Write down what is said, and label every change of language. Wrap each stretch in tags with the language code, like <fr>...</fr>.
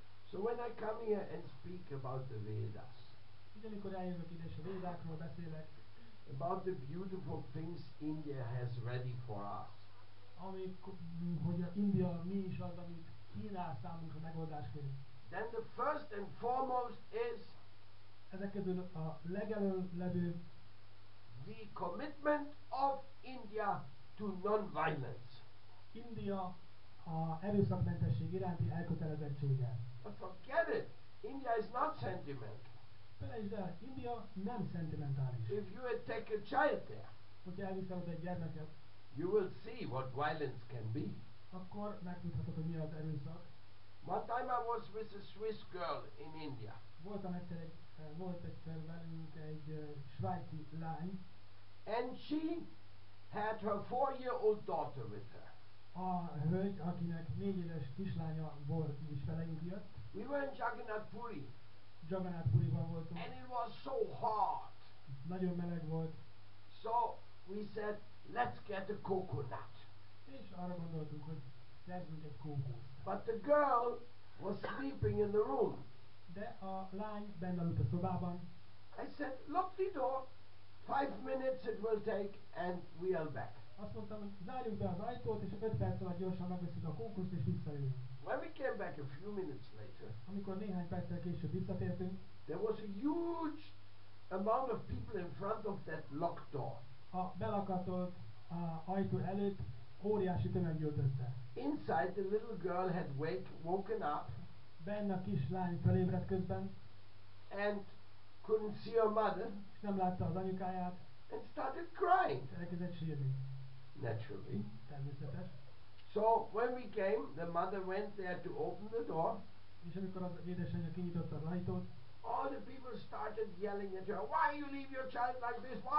<en>So when I come here and speak about the Vedas,</en> <hu>így amikor eljövök ide és a Védákról beszélek,</hu> <en>about the beautiful things India has ready for us,</en> <hu>hogy India mi is az, amit kínál számunkra megoldásként,</hu> <en>then the first and foremost is</en> <hu>ezek közül a legelőbb levő</hu> <en>the commitment of India to non-violence.</en> <hu>India a erőszakmentesség iránti elkötelezettsége.</hu> <en>But forget it, India is not sentimental.</en> <hu>Felejtsd el, India nem szentimentális.</hu> <en>If you take a child there,</en> <hu>hogyha elviszel oda egy gyermeket,</hu> <en>you will see what violence can be.</en> <hu>akkor megtudhatod, hogy mi az erőszak.</hu> <en>One time I was with a Swiss girl in India.</en> <hu>Volt egyszer velünk egy svájci lány.</hu> <en>And she had her 4-year-old daughter with her.</en> <hu>A hölgy, akinek 4 éves kislánya volt, is velünk jött.</hu> <en>We were in Jagannath Puri.</en> <hu>Jagannath Puriban voltunk.</hu> <en>And it was so hot.</en> <hu>Nagyon meleg volt.</hu> <en>So we said, let's get a coconut.</en> <hu>És arra gondoltunk, hogy szerzünk egy kókuszt.</hu> <en>But the girl was sleeping in the room.</en> <hu>De a lány benne aludt a szobában.</hu> <en>I said, lock the door. 5 minutes it will take and we are back.</en> <hu>Azt mondtam, hogy zárjuk be az ajtót, és 5 perc alatt gyorsan megveszünk a kókuszt, és visszajövünk.</hu> <en>When we came back a few minutes later,</en> <hu>amikor néhány perccel később visszatértünk,</hu> <en>there was a huge amount of people in front of that locked door.</en> <hu>A belakatolt ajtó előtt óriási tömeg gyűlt össze.</hu> <en>Inside, the little girl had woken up.</en> <hu>Benne a kislány felébredt közben.</hu> <en>And couldn't see her mother.</en> <hu>És nem látta az anyukáját.</hu> <en>And started crying.</en> <hu>Elkezdett sírni.</hu> <en>Naturally.</en> <hu>Természetes.</hu> <en>So when we came, the mother went there to open the door.</en> <hu>És amikor az édesanyja kinyitotta az ajtót,</hu> <en>all the people started yelling at her. Why you leave your child like this?</en>